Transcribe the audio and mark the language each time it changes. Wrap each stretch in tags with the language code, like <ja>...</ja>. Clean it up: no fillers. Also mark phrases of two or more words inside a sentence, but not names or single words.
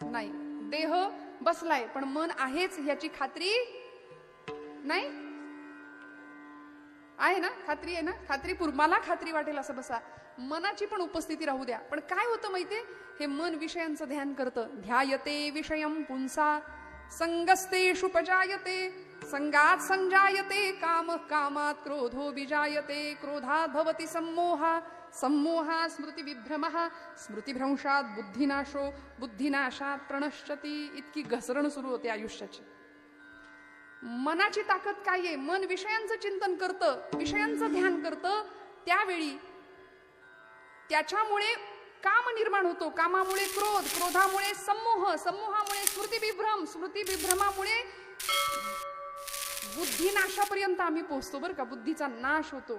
<mr>नाही, देह बसलाय पण मन आहेच याची खात्री नाही आहे ना? खात्री आहे ना? मला खात्री वाटेल असं बसा. मनाची पण उपस्थिती राहू द्या. पण काय होतं माहितीये? हे मन विषयांचं ध्यान करतं.</mr> <sa>ध्यायते विषयम पुंसा संगस्तेषु पजायते संगात संजायते काम, कामात क्रोधो विजायते, क्रोधात भवति सम्मोहा, सम्मोहात स्मृती विभ्रमः, स्मृतिभ्रंशात बुद्धिनाशो, बुद्धिनाशात प्रणश्यती.</sa> <mr>इतकी घसरण सुरू होते आयुष्याची. मनाची ताकद काय आहे? मन विषयांचं चिंतन करतं, विषयांचं ध्यान करतं, त्यावेळी त्याच्यामुळे काम निर्माण होतो, कामामुळे क्रोध, क्रोधामुळे सम्मोह, सम्मोहामुळे स्मृतिविभ्रम, स्मृतिविभ्रमामुळे बुद्धिनाशापर्यंत आम्ही पोहोचतो बरं का. बुद्धीचा नाश होतो.</mr>